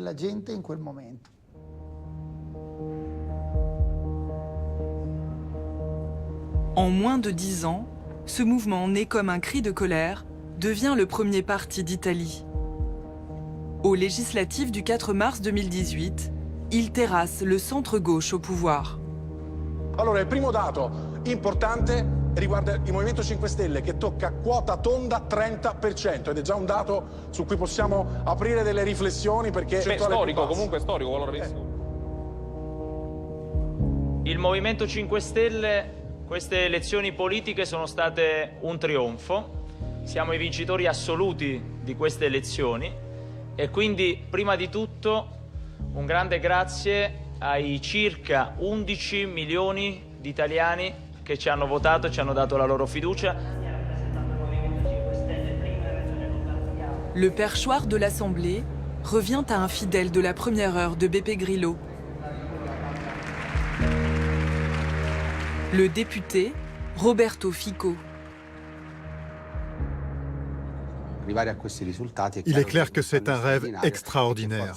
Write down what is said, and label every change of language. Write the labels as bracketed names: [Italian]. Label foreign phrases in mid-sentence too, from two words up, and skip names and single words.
[French] En moins de 10 ans, ce mouvement, né comme un cri de colère, devient le premier parti d'Italie. Aux législatives du 4 mars 2018, il terrasse le centre-gauche au pouvoir. [Italian] Allora, il primo dato importante riguarda il Movimento 5 Stelle che tocca quota tonda 30% ed è già un dato su cui possiamo aprire delle riflessioni perché storico, comunque storico, valorizzare. Il Movimento 5 Stelle, queste elezioni politiche sono state un trionfo. Siamo i vincitori assoluti di queste elezioni e quindi prima di tutto un grande grazie ai circa 11 milioni di italiani che ci hanno votato e ci hanno dato la loro fiducia. [French] Le perchoir de l'Assemblée revient à un fidèle de la première heure de Beppe Grillo. Le député Roberto Fico. Il est clair que c'est un rêve extraordinaire.